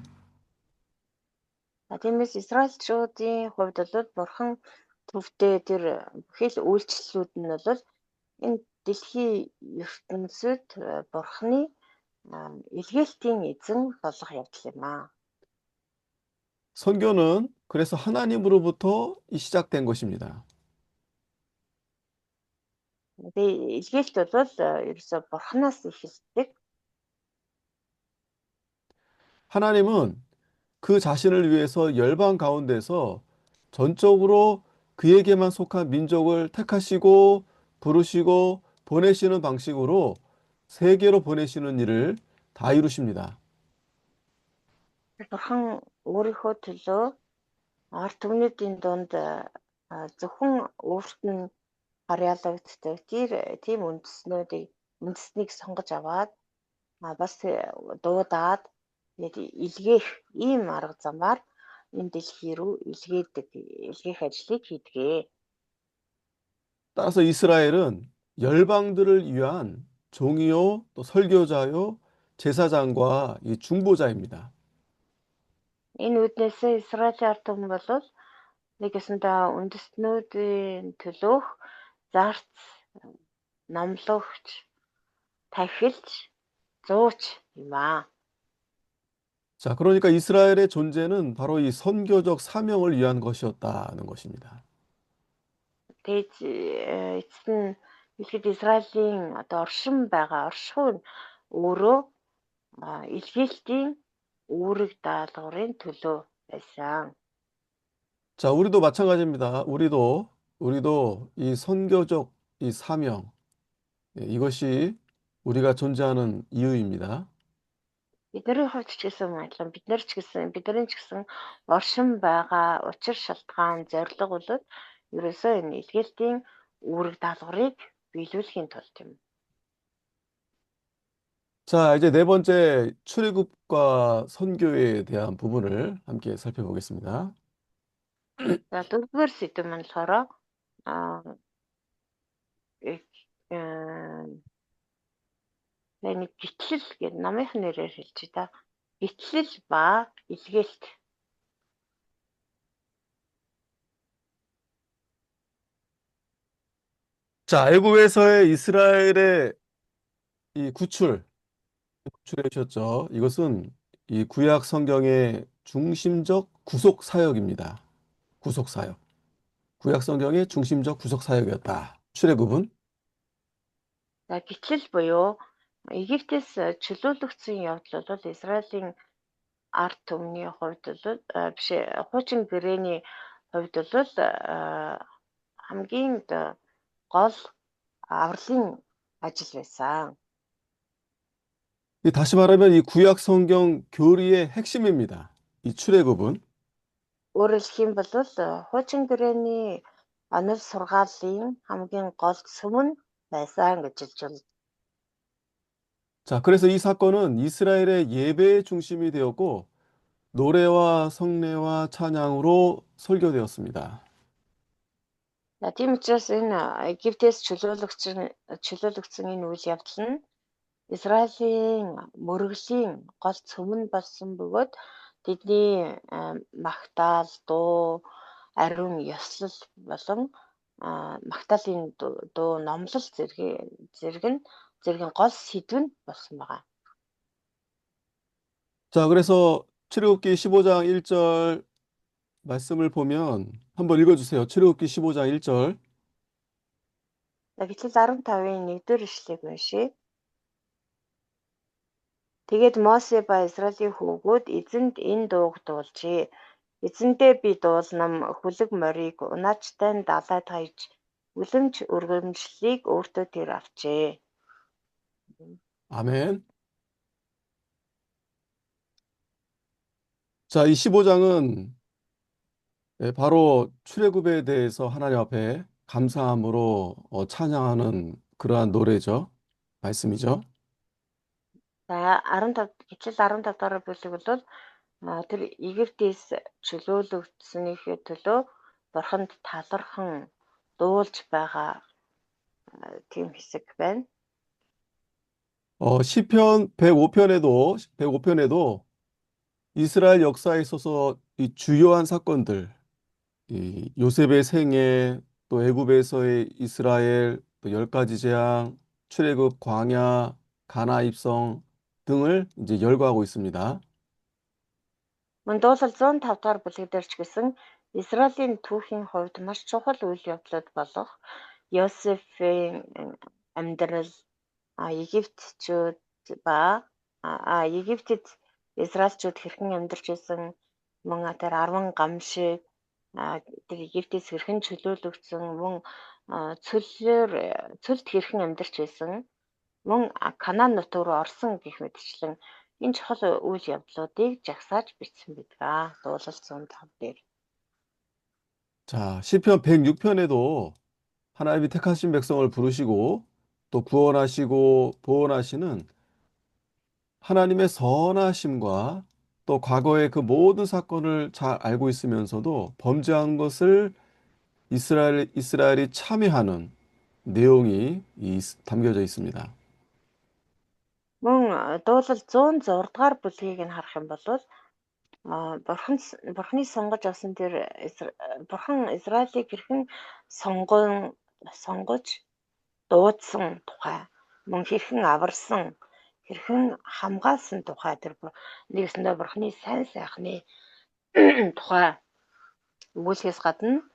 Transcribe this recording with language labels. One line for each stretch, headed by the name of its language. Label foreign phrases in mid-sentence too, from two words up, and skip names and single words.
Mongolian: Тиймээс Израильчуудын хувьд бол бурхан төвтэй тэр бүхэл үйлчлэлүүд нь бол энэ дэлхийн ертөнцид бурханы илгээлтийн эзэн болох явдал юм аа.
Korean: 선교는 그래서 하나님으로부터 시작된 것입니다.
Mongolian: Тэгээ илгээлт бол ерөөсө бурханаас эхэлдэг.
Korean: 하나님은 그 자신을 위해서 열방 가운데서 전적으로 그에게만 속한 민족을 택하시고 부르시고 보내시는 방식으로 세계로 보내시는 일을 다 이루십니다.
Mongolian: Бурхан өөрийнхөө төлөө ард түмнүүдийн дунд зөвхөн өөрт нь харьяалагддаг тийм үндэснийг сонгож аваад бас дуудаад илгээх ийм арга замаар энэ дэлхий рүү илгээх ажлыг хийдэг.
Korean: 따라서 이스라엘은 열방들을 위한 종이요, 또 설교자요, 제사장과 이 중보자입니다.
Mongolian: Энэ үднээс Израилийн ард түмэн бол нэг ясандаа үндэстнүүдийн төлөөх зарц, номлогч, тахилч, зууч юм аа.
Korean: 자, 그러니까 이스라엘의 존재는 바로 이 선교적 사명을 위한 것이었다는 것입니다.
Mongolian: Тэгж эцэст нь ихэд Израилийн одоо оршин нь өөрөө илгээлтийн үүрэг даалгаврын төлөө байсан.
Korean: 자, 우리도 마찬가지입니다. 우리도 이 선교적 이 사명, 이것이 우리가 존재하는 이유입니다.
Mongolian: Бидний хувьд ч гэсэн адилхан бидний ч гэсэн оршин байгаа учир шалтгаан зорилго бол ерөөсөө энэ илгээлтийн үүрэг даалгаврыг биелүүлэхийн тулд юм.
Korean: 자, 이제 네 번째 출애굽과 선교에 대한 부분을 함께 살펴보겠습니다.
Mongolian: За дөрөвдүгээр сэдэв маань болохоор нэг гитлэл гэдэг номынх нэрээр хэлж та. Гитлэл ба илгээлт.
Korean: 자, 애굽에서의 이스라엘의 이 구출해 주셨죠. 이것은 이 구약 성경의 중심적 구속 사역입니다. 구속 사역. 구약 성경의 중심적 구속 사역이었다. 출애굽은
Mongolian: За гитлэл буюу Египтээс чөлөөлөгдсөн явдал бол Израилийн ард түмний хувьд бол биш хуучин гэрээний хувьд бол хамгийн гол авралын ажил байсан.
Korean: 다시 말하면 이 구약 성경 교리의 핵심입니다. 이 출애굽은
Mongolian: Өөрөөр хэлэх юм бол хуучин гэрээний онол сургаалын хамгийн гол сүм нь байсан гэж хэлж байна.
Korean: 자, 그래서 이 사건은 이스라엘의 예배의 중심이 되었고 노래와 성례와 찬양으로 설교되었습니다.
Mongolian: За тийм учраас энэ Египтээс чөлөөлөгдсөн энэ үйл явдал нь Израилийн мөргөлийн гол цөм нь болсон бөгөөд тэдний магтаал, дуу, ариун ёслол болон магтаалын дуу, номлол зэрэг гол сэдв нь болсон байгаа.
Korean: 자, 그래서 출애굽기 15장 1절 말씀을 보면 한번 읽어주세요. 출애굽기 15장 1절.
Mongolian: За гэтэл 15-ын 1-р ишлэгийг уншийе. Тэгээд Мосе ба Израилийн хүүгүүд эзэнд энэ дууг дуулжээ. Эзэндээ би дуулнам хүлэг морийг унаачтай нь далайд хаяж үлэмж өргөмжлөлийг өөртөө тэр авчээ.
Korean: 아멘. 자, 이 15장은 바로 출애굽에 대해서 하나님 앞에 감사함으로 찬양하는 그러한 노래죠. 말씀이죠.
Mongolian: За 15 гэтэл 15 дахь бүлэг бол тэр Египтээс чөлөөлөгдсөнийхээ төлөө бурханд талархан дуулж байгаа тийм хэсэг байна.
Korean: 시편 105편에도 이스라엘 역사에 있어서 이 주요한 사건들, 이 요셉의 생애, 또 애굽에서의 이스라엘, 또 10가지 재앙, 출애굽 광야, 가나 입성 등을 이제 열거하고 있습니다.
Mongolian: Мөн дуулал 105 дахь бүлэг дээр ч гэсэн Израилийн түүхийн хувьд маш чухал үйл явдлууд болох Йосефийн амьдрал, Египтчүүд ба Египтэд Израильчууд хэрхэн амьдарч байсан, мөн тэр 10 гамшиг, тэр Египтээс хэрхэн чөлөөлөгдсөн, мөн цөлд хэрхэн амьдарч байсан, мөн Канаан нутаг руу орсон гэх мэтчлэн энэ чухал үйл явдлуудыг жагсааж бичсэн байдаг. Дуулал 105 дээр.
Korean: 자, 시편 106편에도 하나님이 택하신 백성을 부르시고 또 구원하시고 보호하시는 하나님의 선하심과 또 과거의 그 모든 사건을 잘 알고 있으면서도 범죄한 것을 이스라엘이 참여하는 내용이 담겨져 있습니다.
Mongolian: Мөн дуулал 106 дугаар бүлгийг нь харах юм бол бурхны сонгож авсан тэр бурхан Израилийг хэрхэн сонгож дуудсан тухай, мөн хэрхэн аварсан, хэрхэн хамгаалсан тухай тэр нэгэсэндээ бурхны сайн сайхны тухай өгүүлэхээс гадна